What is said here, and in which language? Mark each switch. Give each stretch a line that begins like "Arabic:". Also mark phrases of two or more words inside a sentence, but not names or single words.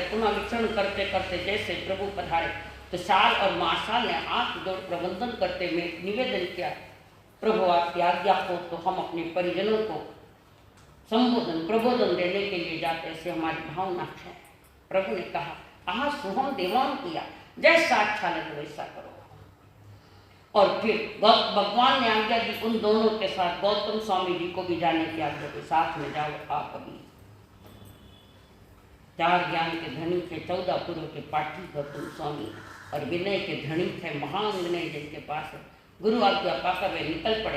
Hindi: पुनः विचरण करते करते जैसे प्रभु पधारे तो साल और महासाल ने हाथ जोड़ प्रबंधन करते हुए निवेदन किया, प्रभु आपकी आज्ञा हो तो हम अपने परिजनों को संबोधन प्रबोधन देने के लिए जाते, ऐसे हमारी भावना है। प्रभु ने कहा,
Prakrit languages: आहा सुहम देवान किया,
Hindi: जैसा अच्छा लगे वैसा करो। और फिर भगवान ने आज्ञा दी, उन दोनों के साथ गौतम स्वामी जी को भी जाने की आज्ञा दी, साथ में जाओ आप अभी। 4 ज्ञान के धनी थे, 14 पूर्व के पाठी गौतम स्वामी और विनय के धनी थे महान विनय जिनके पास गुरु आज्ञा पाकर वे निकल पड़े।